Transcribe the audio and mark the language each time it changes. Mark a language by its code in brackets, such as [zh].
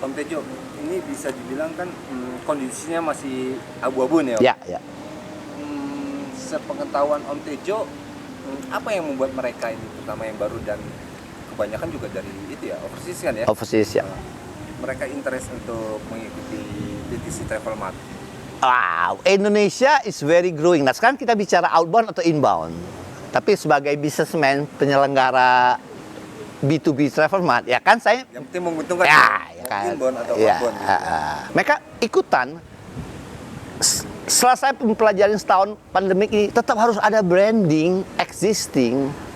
[id] Om Tejo, ini bisa dibilang kan kondisinya masih abu-abu nih Om. Ya. Sepengetahuan Om Tejo, apa yang membuat mereka ini, terutama yang baru dan kebanyakan juga dari itu ya, overseas kan ya? Overseas ya. Mereka interest untuk mengikuti TTC Travel Mart. [en] Wow, Indonesia is very growing. [id] Nah, sekarang kita bicara outbound atau inbound. Tapi sebagai businessman, penyelenggara B2B Travel Mart, ya kan saya... Yang penting menguntungkan ya kan. Inbound atau Ya, outbound. mereka ikutan. Setelah saya mempelajari setahun pandemik ini, tetap harus ada branding existing.